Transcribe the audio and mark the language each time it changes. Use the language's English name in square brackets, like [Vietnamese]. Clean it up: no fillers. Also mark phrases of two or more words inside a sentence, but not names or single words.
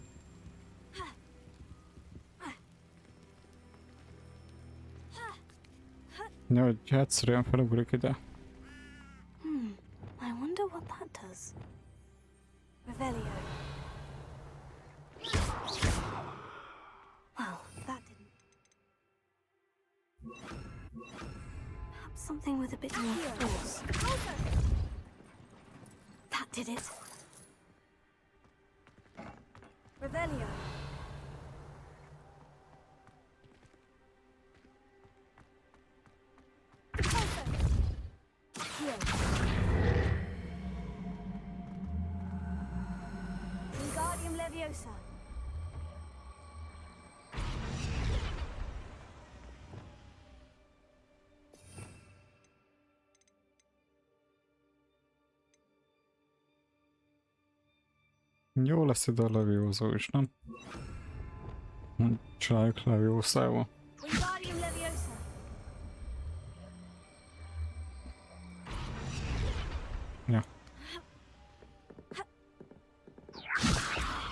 [Hungarian] Ja, hogy egyszerűen felugrik ide. [English] I wonder what that does. Revelio. Well, that didn't. Perhaps something with a bit more force. That did it. Revelio. Wingardium Leviosa. [Hungarian] Jó lesz ide a leviózó is, nem? Csináljuk leviószával. Wingardium Leviosa. Ja.